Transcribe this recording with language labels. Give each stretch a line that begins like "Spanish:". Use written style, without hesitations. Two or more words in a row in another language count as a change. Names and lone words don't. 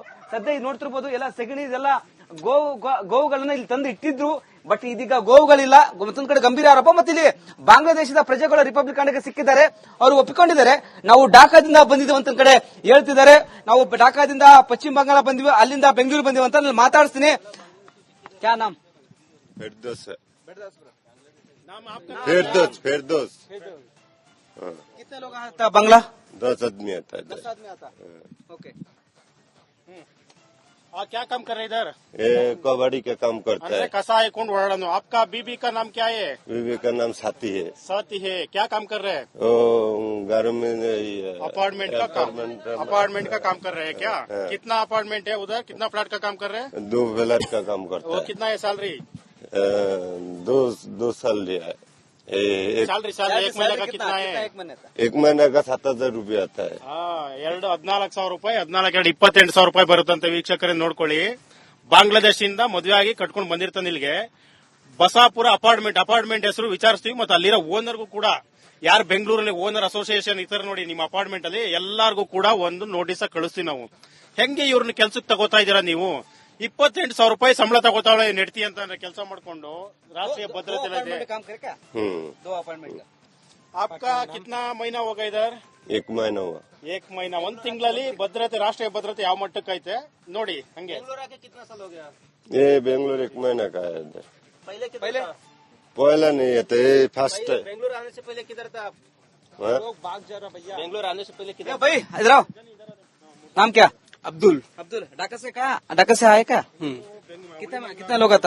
Kannada: ಸದ್ಯ ಇದು ನೋಡ್ತಿರ್ಬೋದು ಎಲ್ಲ ಸೆಗಣಿ, ಇದೆಲ್ಲ ಗೋವುಗಳನ್ನ ಇಲ್ಲಿ ತಂದು ಇಟ್ಟಿದ್ರು. ಬಟ್ ಇದೀಗ ಗೋವುಗಳಿಲ್ಲ. ಮತ್ತೊಂದ್ ಕಡೆ ಗಂಭೀರ ಆರೋಪ. ಮತ್ತೆ ಇಲ್ಲಿ ಬಾಂಗ್ಲಾದೇಶದ ಪ್ರಜೆಗಳು ರಿಪಬ್ಲಿಕ್ ಕನ್ನಡಕ್ಕೆ ಸಿಕ್ಕಿದ್ದಾರೆ, ಅವರು ಒಪ್ಪಿಕೊಂಡಿದ್ದಾರೆ. ನಾವು ಢಾಕಾದಿಂದ ಬಂದಿದ್ದೇವೆ ಅಂತ ಕಡೆ ಹೇಳ್ತಿದ್ದಾರೆ. ನಾವು ಢಾಕಾದಿಂದ ಪಶ್ಚಿಮ ಬಂಗಾಳ ಬಂದಿವಿ, ಅಲ್ಲಿಂದ ಬೆಂಗಳೂರು ಬಂದಿವಿ ಅಂತ ನಾನು ಮಾತಾಡಿಸ್ತೀನಿ.
Hindi: क्या नाम? फिरदौस। कितने लोग आता बांग्ला? 10 आदमी आता है। 10 आदमी आता। ओके। क्या काम कर रहे हैं इधर? ये कबाड़ी का काम करता है। कसा है कौन वर्णन? आपका बीबी का नाम क्या है? बीबी का नाम साथी है। साथी है। क्या काम कर रहे हैं? घर में अपार्टमेंट का काम कर रहे हैं क्या? कितना अपार्टमेंट है उधर? कितना फ्लैट का काम कर रहे हैं? 2 फ्लैट का काम करता वो है। कितना है सैलरी? 2 साल लिया है। सैलरी एक महीने का कितना है? एक महीने का 7,000 रुपये आता है।
Kannada: 14,000 ರೂಪಾಯಿ, 28,000 ರೂಪಾಯಿ ಬರುತ್ತಂತೆ. ವೀಕ್ಷಕರೇ ನೋಡ್ಕೊಳ್ಳಿ, ಬಾಂಗ್ಲಾದೇಶದಿಂದ ಮದುವೆ ಆಗಿ ಕಟ್ಕೊಂಡು ಬಂದಿರ್ತಾನೆ ಇಲ್ಲಿಗೆ. ಬಸಾಪುರ ಅಪಾರ್ಟ್ಮೆಂಟ್ ಹೆಸರು ವಿಚಾರಿಸ್ತೀವಿ. ಮತ್ತೆ ಅಲ್ಲಿರೋ ಓನರ್ಗೂ ಕೂಡ, ಯಾರು ಬೆಂಗಳೂರಲ್ಲಿ
English: owner association
Kannada: ಇತರ ನೋಡಿ ನಿಮ್ಮ ಅಪಾರ್ಟ್ಮೆಂಟ್ ಅಲ್ಲಿ ಎಲ್ಲಾರ್ಗೂ ಕೂಡ ಒಂದು ನೋಟಿಸ್ ಕಳಿಸ್ತೀವಿ ನಾವು. ಹೆಂಗೆ ಇವ್ರನ್ನ ಕೆಲ್ಸಕ್ಕೆ ತಗೋತಾ ಇದೀರಾ ನೀವು? 28,000 ರೂಪಾಯಿ ಸಂಬಳ ತಗೋತಾಳೆ ನೆಡ್ತಿ ಅಂತ ಕೆಲಸ ಮಾಡ್ಕೊಂಡು. ರಾಷ್ಟ್ರೀಯ ಭದ್ರತೆ
Hindi: आपका कितना महीना होगा इधर? 1 महीना हुआ।
Kannada: 1 महीना, 1 ತಿಂಗಳಲ್ಲಿ ಭದ್ರತೆ, ರಾಷ್ಟ್ರೀಯ ಭದ್ರತೆ ಯಾವ ಮಟ್ಟಕ್ಕೆ ಐತೆ ನೋಡಿ. ಹಂಗೆ
Hindi: ये बेंगलोर 1 महीना का है इधर। पहले पहला नहीं है, तो ये फर्स्ट है। बेंगलोर आने से पहले किधर था आप? बेंगलोर आने से पहले किधर? भाई इधर आओ। नाम क्या? अब्दुल। ढाका से कहा? ढाका से आए क्या? कितना लोग आता?